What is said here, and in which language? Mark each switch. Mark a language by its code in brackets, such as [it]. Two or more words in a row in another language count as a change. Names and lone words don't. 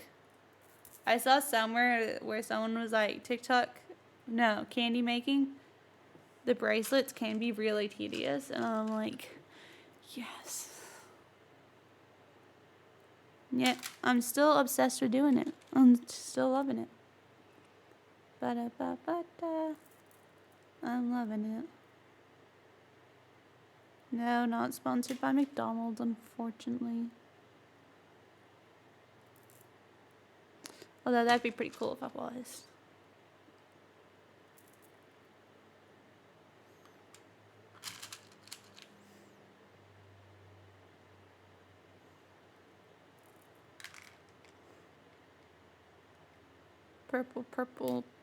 [en] I saw somewhere where someone was like, candy making. The bracelets can be really tedious, and I'm like, yes. Yeah, I'm still obsessed with doing it. I'm still loving it. Ba-da-ba-ba-da. I'm loving it. No, not sponsored by McDonald's, unfortunately. Although that'd be pretty cool if I was. Purple, purple.